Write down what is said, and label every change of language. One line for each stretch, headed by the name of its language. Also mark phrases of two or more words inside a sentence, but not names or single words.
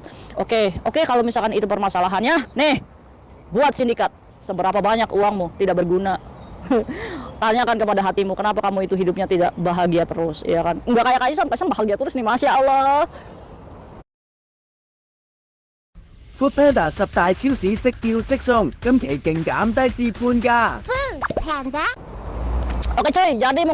Indonesian: Oke, kalau misalkan itu permasalahannya nih, buat sindikat seberapa banyak uangmu tidak berguna. Tanyakan kepada hatimu kenapa kamu itu hidupnya tidak bahagia terus ya kan. Enggak kayak Kaisam bahagia terus nih, Masya Allah.
Cantonese: Foodpanda 10 大超市即叫即送，今期勁減低至半價。
Indonesian: Oke cuy, jadi mungkin